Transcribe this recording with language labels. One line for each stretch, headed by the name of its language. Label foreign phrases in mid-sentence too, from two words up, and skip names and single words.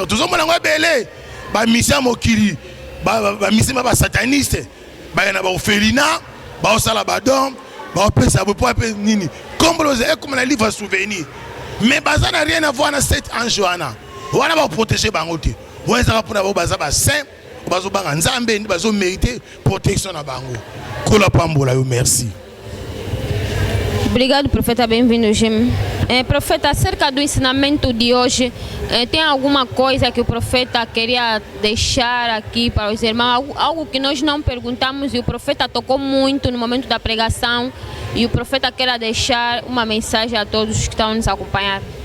Lingala: tozo mona ngobele ba misia mokili ba misia ba sataniste ba na ba ofelina ba osala badon ba opesa bo po nini komboloze comme na
French: livre souvenir
Lingala: mais baza na
French: rien à voir
Lingala: na
French: cet ange
Lingala: wana ba protéger bango te wana za pona ba baza ba saint bazo banga nzambe bazo mériter protection na bango kola pambola yo merci.
Portuguese: Obrigado, profeta, bem-vindo, Jim. Profeta, acerca do ensinamento de hoje, tem alguma coisa que o profeta queria deixar aqui para os irmãos? Algo que nós não perguntamos e o profeta tocou muito no momento da pregação e o profeta quer deixar uma mensagem a todos que estão nos acompanhando.